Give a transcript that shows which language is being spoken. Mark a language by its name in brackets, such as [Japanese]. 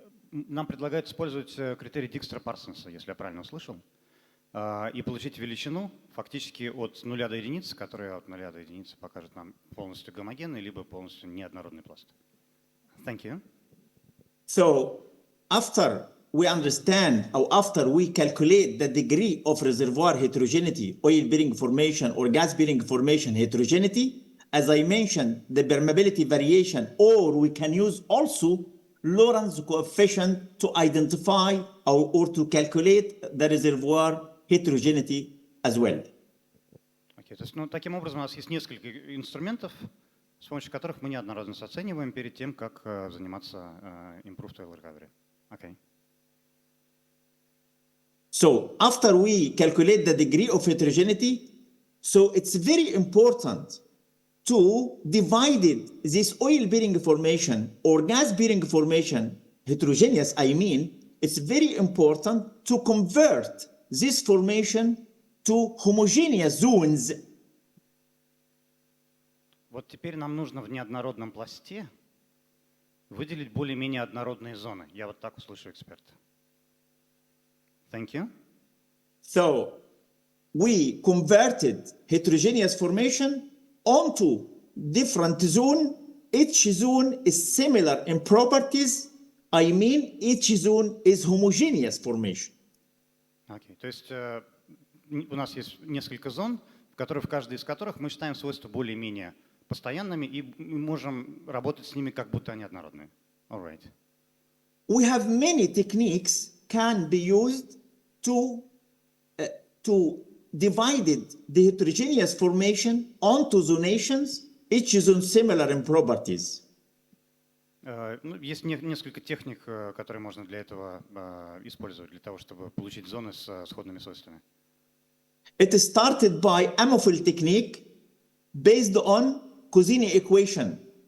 [Russian] Нам предлагают использовать критерий Dijkstra-Parsonsa, если я правильно услышал, и получить величину фактически от 0 до единицы, которая от 0 до единицы покажет нам полностью гомогенный, либо полностью неоднородный пласт. [English] Thank you. So after we understand, or after we calculate the degree of reservoir heterogeneity, oil-bearing formation or gas-bearing formation heterogeneity, as I mentioned, the permeability variation, or we can use also Lorentz coefficient to identify or to calculate the reservoir heterogeneity as well. Okay. [Russian] То есть, таким образом у нас есть несколько инструментов, с помощью которых мы неоднородность оцениваем перед тем, как заниматься [English] improved oil recovery. Okay. So after we calculate the degree of heterogeneity, so it's very important to divide this oil-bearing formation or gas-bearing formation, heterogeneous, I mean, it's very important to convert this formation to homogeneous zones. [Russian] Вот теперь нам нужно в неоднородном пласте выделить более-менее однородные зоны. Я вот так услышу эксперта. [English] Thank you. So we converted heterogeneous formation onto different zone. Each zone is similar in properties. I mean, each zone is homogeneous formation. Okay. [Russian] То есть у нас есть несколько зон, в каждой из которых мы считаем свойства более-менее постоянными и можем работать с ними, как будто они однородные. [English] All right. We have many techniques can be used to divide the heterogeneous formation onto zonations, each zone similar in properties. [Russian] Есть несколько техник, которые можно для этого использовать, для того, чтобы получить зоны с сходными свойствами. [English] It started by Amophil technique based on Cousine equation.